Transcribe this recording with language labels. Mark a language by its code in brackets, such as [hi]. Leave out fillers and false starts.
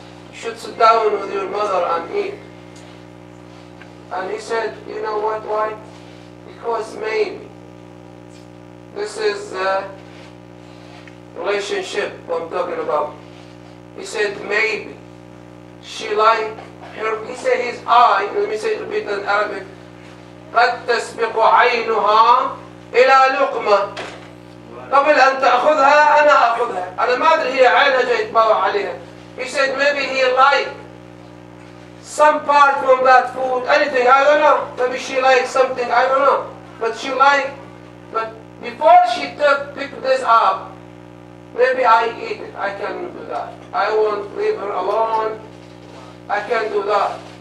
[en] You should sit down with your mother and eat. And he said, you know what, why? Because maybe. This is the relationship I'm talking about. He said maybe. She like her, he said his eye, let me say repeat in Arabic. [ar] قد تسبق عينها إلى لقمة قبل أن تأخذها أنا أخذها. أنا ما أدري هي عينها جاي يتباوع عليها. [en] He said maybe he like some part from that food, anything, I don't know. Maybe she likes something, I don't know. But she like, but before she picked this up, maybe I eat it, I can do that. I won't leave her alone, I can do that.